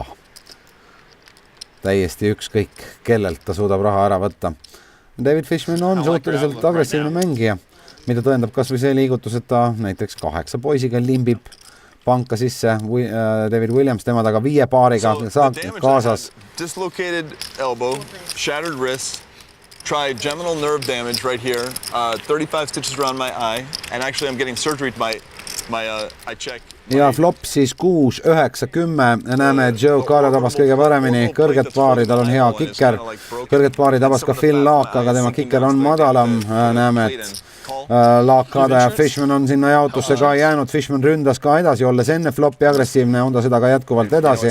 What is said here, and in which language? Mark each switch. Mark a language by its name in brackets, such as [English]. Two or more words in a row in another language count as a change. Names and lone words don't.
[Estonian] Täiesti ükskõik, kellelt ta suudab raha ära võtta. David Fishman on suhteliselt agressiivne mängija, mida tõendab kas või see liigutus, et ta näiteks 8 poisiga limbib panka sisse. David Williams tema taga 5 paariga kaasas. [English] Dislocated elbow, shattered wrist, trigeminal nerve damage right here, 35 stitches around my eye, and actually I'm getting surgery to my eye check. [Estonian] Ja flop siis 6, 9, 10. Näeme, et Joe Carter tabas kõige paremini. Kõrget paari, tal on hea kikker. Kõrget paari tabas ka Phil Laak, aga tema kikker on madalam. Näeme, et Laak, Carter ja Fishman on sinna jaotusse ka jäänud. Fishman ründas ka edasi, olles enne flopi agressiivne, on ta seda ka jätkuvalt edasi.